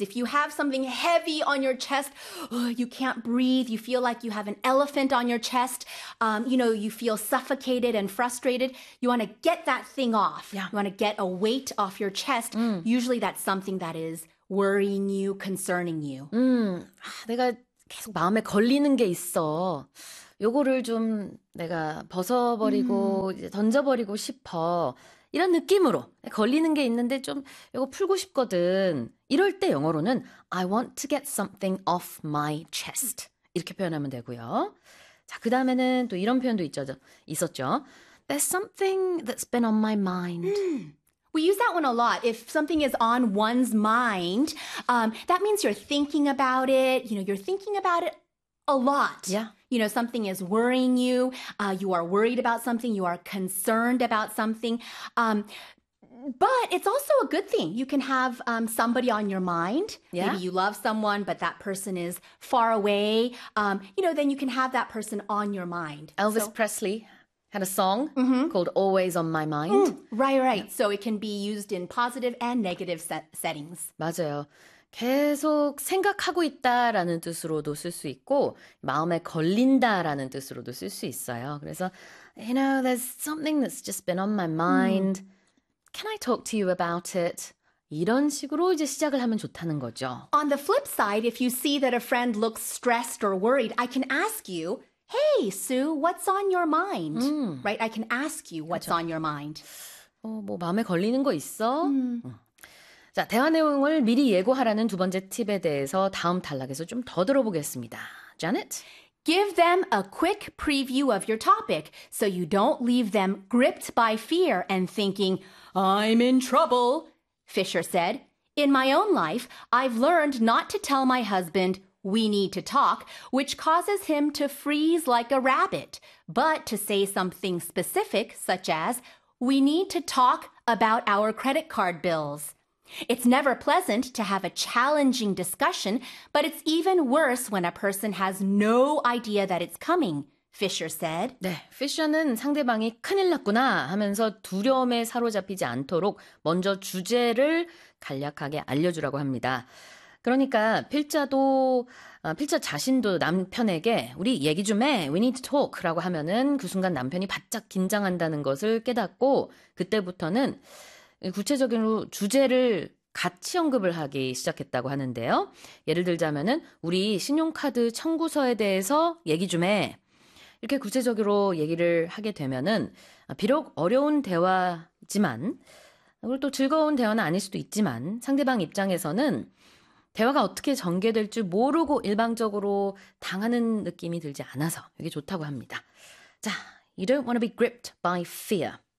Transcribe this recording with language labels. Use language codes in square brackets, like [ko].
[en] If you have something heavy on your chest, you can't breathe, you feel like you have an elephant on your chest, you know, you feel suffocated and frustrated, you want to get that thing off. Yeah. You want to get a weight off your chest. Usually that's something that is worrying you, concerning you. [ko] 내가 계속 마음에 걸리는 게 있어. 요거를 좀 내가 벗어버리고 이제 던져버리고 싶어. 이런 느낌으로 걸리는 게 있는데 좀 요거 풀고 싶거든. 이럴 때 영어로는 [en] I want to get something off my chest. [ko] 이렇게 표현하면 되고요. 자, 그 다음에는 또 이런 표현도 있었죠. [en] There's something that's been on my mind. We use that one a lot. If something is on one's mind, that means you're thinking about it. You know, you're thinking about it a lot. Yeah. You know, something is worrying you. You are worried about something. You are concerned about something. But it's also a good thing. You can have somebody on your mind. Maybe Yeah. you love someone, but that person is far away. You know, then you can have that person on your mind. Elvis So, Presley had a song called Always on My Mind. Right. So it can be used in positive and negative settings. [ko] 맞아요. 계속 생각하고 있다라는 뜻으로도 쓸수 있고 마음에 걸린다라는 뜻으로도 쓸수 있어요. 그래서 [en] You know, there's something that's just been on my mind. Can I talk to you about it? [ko] 이런 식으로 이제 시작을 하면 좋다는 거죠. [en] On the flip side, if you see that a friend looks stressed or worried, I can ask you, "Hey, Sue, what's on your mind?" Right? I can ask you what's [ko] 그렇죠. [en] on your mind. [ko] 뭐 마음에 걸리는 거 있어? 자, 대화 내용을 미리 예고하라는 두 번째 팁에 대해서 다음 단락에서 좀더 들어보겠습니다. [en] Janet? Give them a quick preview of your topic so you don't leave them gripped by fear and thinking, "I'm in trouble." Fisher said, "In my own life, I've learned not to tell my husband, 'We need to talk,' which causes him to freeze like a rabbit, but to say something specific, such as, 'We need to talk about our credit card bills.' It's never pleasant to have a challenging discussion, but it's even worse when a person has no idea that it's coming," Fisher said. [ko] 네, 피셔는 상대방이 큰일 났구나 하면서 두려움에 사로잡히지 않도록 먼저 주제를 간략하게 알려주라고 합니다. 그러니까 필자 자신도 남편에게 우리 얘기 좀 해, [en] we need to talk [ko] 라고 하면은 그 순간 남편이 바짝 긴장한다는 것을 깨닫고 그때부터는 구체적으로 주제를 같이 언급을 하기 시작했다고 하는데요. 예를 들자면은 우리 신용카드 청구서에 대해서 얘기 좀 해. 이렇게 구체적으로 얘기를 하게 되면은 비록 어려운 대화지만 우리 또 즐거운 대화는 아닐 수도 있지만 상대방 입장에서는 대화가 어떻게 전개될지 모르고 일방적으로 당하는 느낌이 들지 않아서 이게 좋다고 합니다. 자, [en] you don't want to be gripped by fear.